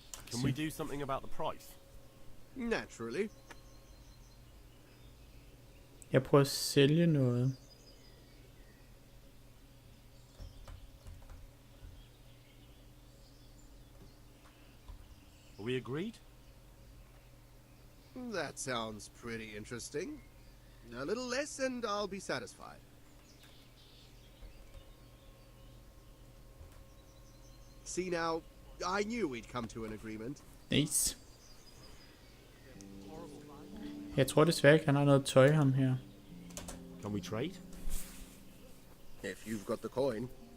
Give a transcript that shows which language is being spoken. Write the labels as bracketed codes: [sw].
[en] Can we do something about the price? Naturally. [da] Jeg prøver at sælge noget. [en] Are we agreed? That sounds pretty interesting. A little less and I'll be satisfied. See now, I knew we'd come to an agreement. Nice. [da] Jeg tror desværre ikke, han har noget tøj, ham her. [en] Can we trade? If you've got the coin.